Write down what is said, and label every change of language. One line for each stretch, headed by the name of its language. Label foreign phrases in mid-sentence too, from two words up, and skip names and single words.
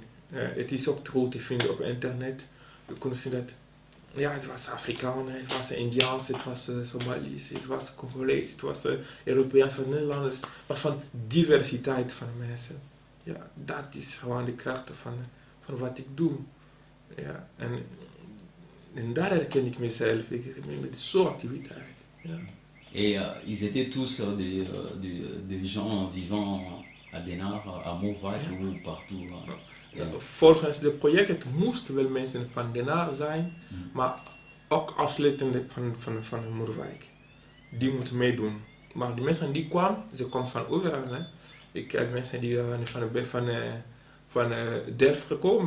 Dutch: Het is ook goed te vinden op internet. We kunnen zien dat het was Afrikanen, het was Indiaans, het was Somaliërs, het was Congolees, het was Europeaans, het was Nederlanders. Maar van diversiteit van mensen. Ja, dat is gewoon de kracht van wat ik doe. Ja, en daar herken ik mezelf. Ik herken met zo'n activiteit. Ja.
French: Et ils étaient tous des gens vivant à Den Haag, à Moerwijk ou partout?
Dutch: Volgens het project het moesten wel mensen van Den Haag zijn, maar ook afsluitend van Moerwijk. Die moeten meedoen. Maar de mensen die kwamen, ze kwamen van overal. Hè. Ik heb mensen die van Delft gekomen.